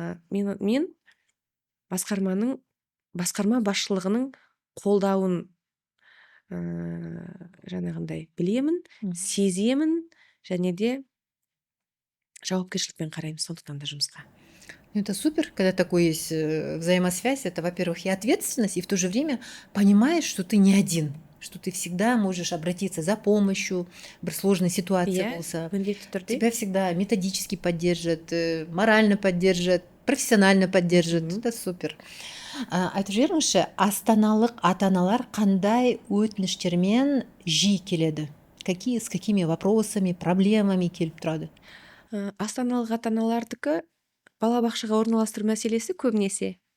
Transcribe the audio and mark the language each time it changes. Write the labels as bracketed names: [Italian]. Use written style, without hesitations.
[Kazakh] Мен басқарма басшылығының қолдауын жаңағындай білемін, сеземін, және де жауапкершілікпен қараймын сондықтан да жұмысқа. [Russian] Это супер, когда такой есть взаимосвязь. Это, во-первых, и ответственность, и в то же время понимаешь, что ты не один, что ты всегда можешь обратиться за помощью, в сложной ситуации [Kazakh] болса. [Russian] Тебя всегда методически поддержат, морально поддержат, профессионально поддержат. Это супер. [Kazakh] Айтып жіберіңізші, астаналық ата-аналар қандай өтініштермен жиі келеді? [Russian] С какими вопросами, проблемами [Kazakh] келіп тұрады? Астаналық ата-аналардікі балабақшаға орналастыру мәселесі көбінесе.